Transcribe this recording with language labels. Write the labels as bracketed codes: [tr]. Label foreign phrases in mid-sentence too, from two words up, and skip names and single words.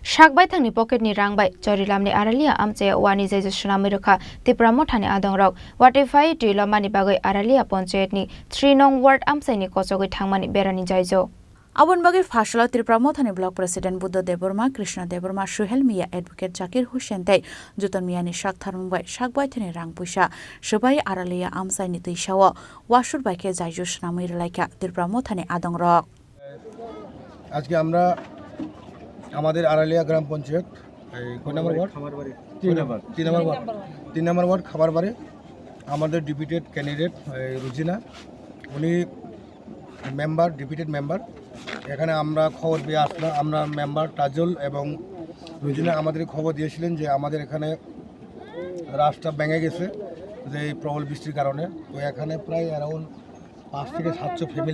[trp] Shakbai thangni pocket ni rangbai Charilam ni Aralia Amchaio Wani Jaijo Swnamwi Rwkha Tipra Mothani Adongrok Watify Tripura mani bagoi Aralia Panchayat ni 3 nong ward Amchaio ni kochogoi thangmani berani Jaijo Abon bagi fashala Tripura Mothani [en] block president [trp] Buddha Deborma Krishna Deborma Suhel Mia advocate Zakir Hussein tai Juton Mia ni shak tharungbai shakbai thani rang puisa Subai Aralia Amchaio ni tuishawo washur bai ke Jaijo Swnamwi Rwkha Tripura Mothani Adongrok [bn] আজকে আমরা আমাদের আরালিয়া গ্রাম পঞ্চায়েত কয় নম্বর ওয়ার্ড তিন নম্বর ওয়ার্ড খাবারবাড়ি আমাদের [en] deputed candidate [bn] রুজিনা উনি মেম্বার [en] deputed member [bn] এখানে আমরা খবর পেয়ে আসলাম আমরা মেম্বার তাজুল এবং রুজিনা আমাদের খবর দিয়েছিলেন যে আমাদের এখানে রাস্তা ভেঙে গেছে যে এই প্রবল বৃষ্টির কারণে তো এখানে প্রায় অ্যারাউন্ড 5 থেকে 700 ফ্যামিলি